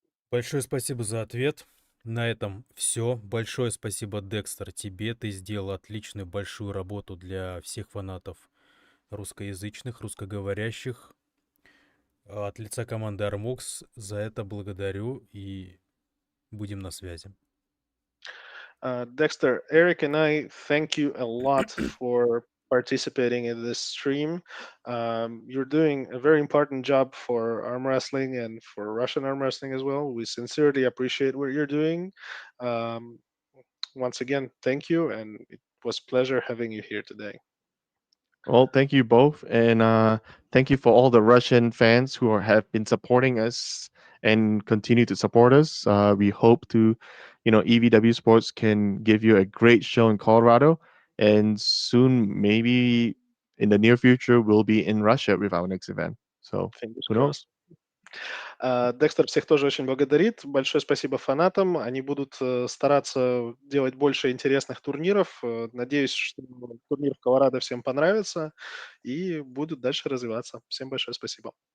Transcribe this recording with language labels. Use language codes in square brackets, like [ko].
[ru] Большое спасибо за ответ. На этом все. Большое спасибо, Декстер, тебе. Ты сделал отличную большую работу для всех фанатов русскоязычных, русскоговорящих. От лица команды Armox за это благодарю и будем на связи. [en] Dexter, Eric and I thank you a lot for participating in this stream. You're doing a very important job for arm wrestling and for Russian arm wrestling as well. We sincerely appreciate what you're doing. Once again, thank you, and it was a pleasure having you here today. Well, thank you both, and thank you for all the Russian fans who have been supporting us and continue to support us. We hope to, EvW Sports can give you a great show in Colorado, and soon, maybe in the near future, we'll be in Russia with our next event. So Fingers who knows? crossed. [ru] Декстер всех тоже очень благодарит. Большое спасибо фанатам. Они будут стараться делать больше интересных турниров. Надеюсь, что турнир в Колорадо всем понравится и будут дальше развиваться. Всем большое спасибо.